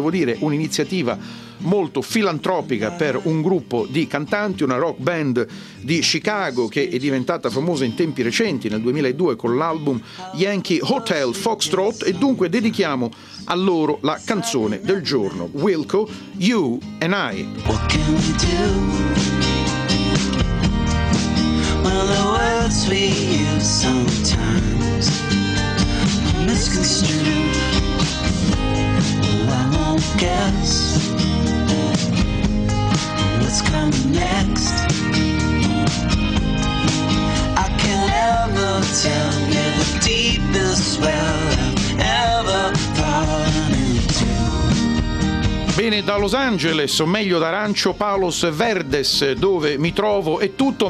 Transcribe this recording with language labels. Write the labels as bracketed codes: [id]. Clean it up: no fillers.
[it] Devo dire, un'iniziativa molto filantropica per un gruppo di cantanti, una rock band di Chicago che è diventata famosa in tempi recenti, nel 2002, con l'album Yankee Hotel Foxtrot, e dunque dedichiamo a loro la canzone del giorno, Wilco, You and I. [en] What can we do when the words we use sometimes misconstrued? Well, I won't guess what's coming next. I can't ever tell you the deepest well I've ever fallen into. [it] Bene, da Los Angeles, o meglio da Rancho Palos Verdes, dove mi trovo, è tutto.